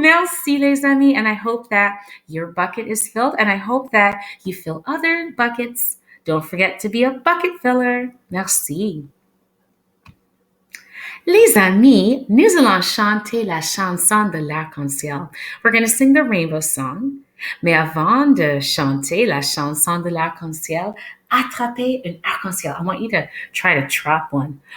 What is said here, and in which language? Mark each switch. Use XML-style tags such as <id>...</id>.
<fr>Merci les amis,</fr> <en>and I hope that your bucket is filled, and I hope that you fill other buckets. Don't forget to be a bucket filler. Merci.</en> <fr>Les amis, nous allons chanter la chanson de l'arc-en-ciel.</fr> <en>We're going to sing the rainbow song.</en> <fr>Mais avant de chanter la chanson de l'arc-en-ciel, attrapez un arc-en-ciel.</fr> <en>I want you to try to trap one.</en>